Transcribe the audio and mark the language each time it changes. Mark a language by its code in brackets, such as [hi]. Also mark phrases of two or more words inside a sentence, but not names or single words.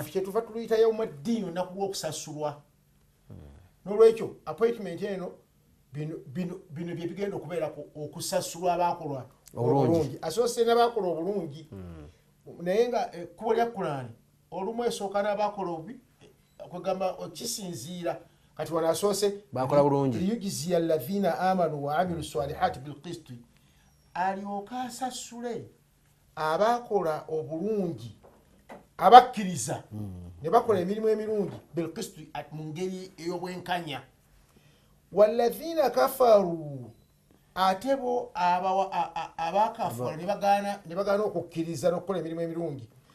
[lg] kyetuva tuluyita yawmaddiini olunaku lw'okusasulwa n'olwekyo appointment eno bino byebigenda okubeerako okusasulwa abakola obulungi asoose n'abakola obulungi naye nga ekkubo lya Qur'ani olumu esooka n'abakola obubi kwegamba kisinziira kati wano asoose bakola bulungi [ar] ليجزي الذين آمنوا وعملوا الصالحات بالقسط [lg] alyoka asasule abakola obulungi abakkiriza ne bakola emirimu emirungi bilqisti mu ngeri ey'obwenkanya [ar] والذين كفروا [lg] ate bo abakafara ne bagaana okukkiriza n'okukola emirimu emirungi